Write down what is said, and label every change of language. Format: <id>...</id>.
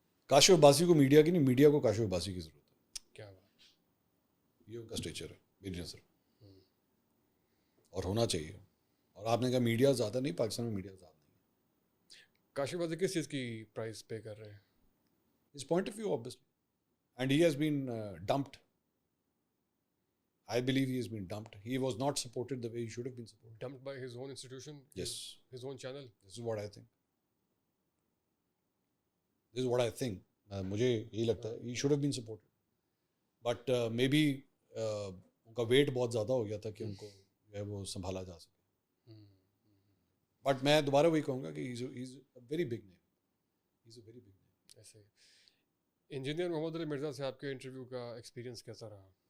<ur>کاشف عباسی کو میڈیا کی نہیں, میڈیا کو کاشف عباسی کی ضرورت ہے. کیا بات, یہ ان کا اسٹیچر ہے میری نظر, اور ہونا چاہیے. اور آپ نے کہا میڈیا زیادہ نہیں, پاکستان میں میڈیا زیادہ نہیں. کاشف عباسی کس چیز کی پرائز پے کر رہے ہیں؟</ur> <en>His point of view obviously, and he has been dumped. I believe he has been dumped. He was not supported the way he should have been supported. Dumped by his own institution? Yes. His own channel? This is what I think. This is what I think.</en> <ur>مجھے یہی لگتا ہے</ur> <en>he should have been supported. But maybe</en> <ur>ان کا wait بہت زیادہ ہو گیا تھا کہ ان کو جو ہے وہ سنبھالا جا سکے. بٹ میں دوبارہ وہی کہوں گا کہ</ur> <en>he's a very big name. He's a very big name.</en> <ur>ایسے انجینئر محمد علی مرزا سے آپ کے انٹرویو کا ایکسپیرینس کیسا رہا؟</ur>